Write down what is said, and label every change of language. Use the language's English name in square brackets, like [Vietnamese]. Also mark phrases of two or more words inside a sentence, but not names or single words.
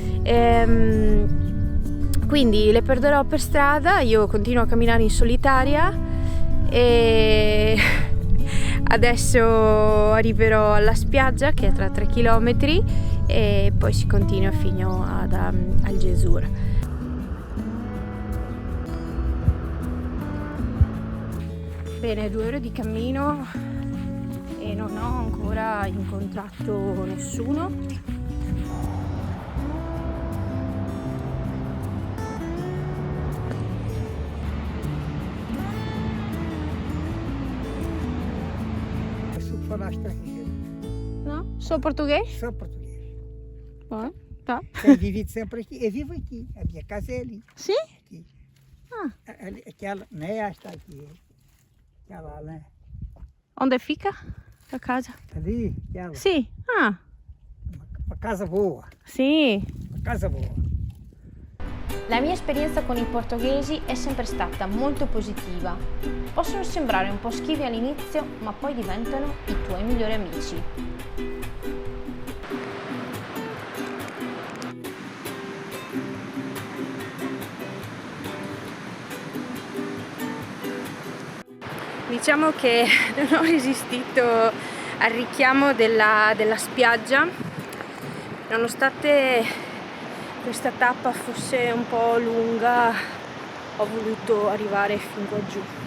[Italian] Quindi le perderò per strada, io continuo a camminare in solitaria e adesso arriverò alla spiaggia che è tra 3 chilometri e poi si continua fino ad Algesur. Bene, 2 ore di cammino e non ho ancora incontrato nessuno. [Portuguese] No? Só português? Só português. Tá. Eu vivi sempre aqui. Eu vivo aqui. A minha casa é ali. Sim? Aqui. Ah. Aquela, não é esta aqui. Aquela, né? Onde fica a casa? Ali, aquela. [Italian] Sì. Ah, [Portuguese] Uma casa boa. [Italian] sì. [Portuguese] Uma casa boa. [Italian] La mia esperienza con i portoghesi è sempre stata molto positiva. Possono sembrare un po' schivi all'inizio, ma poi diventano i tuoi migliori amici. Diciamo che non ho resistito al richiamo della spiaggia, nonostante questa tappa fosse un po' lunga, ho voluto arrivare fin qua giù.